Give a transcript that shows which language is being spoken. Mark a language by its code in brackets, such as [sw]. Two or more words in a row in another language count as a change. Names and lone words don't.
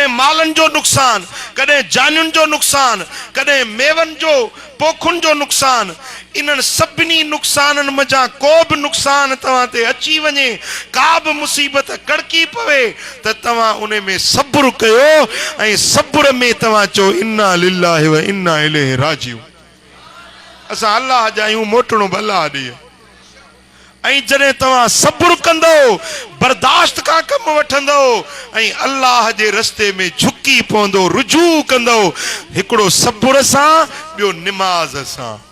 [sd] मालनि जो नुक़सान कॾहिं जानियुनि जो नुक़सान कॾहिं मेवनि जो पोखुनि जो नुक़सान इन्हनि सभिनी नुक़साननि मज़ा को बि नुक़सान तव्हां ते अची वञे का बि मुसीबत कड़की पवे त तव्हां उन में सब्र कयो ऐं सब्र में तव्हां चओ [ar] إنا لله وإنا إليه راجعون [sd] असां अल्लाह जा आहियूं मोटणो बि अल्लाह ॾे ऐं जॾहिं तव्हां सब्र कंदो बर्दाश्त खां कमु वठंदो ऐं अल्लाह जे रस्ते में झुकी पवंदो रुजू कंदो हिकिड़ो सब्र सां ॿियो निमाज़ सां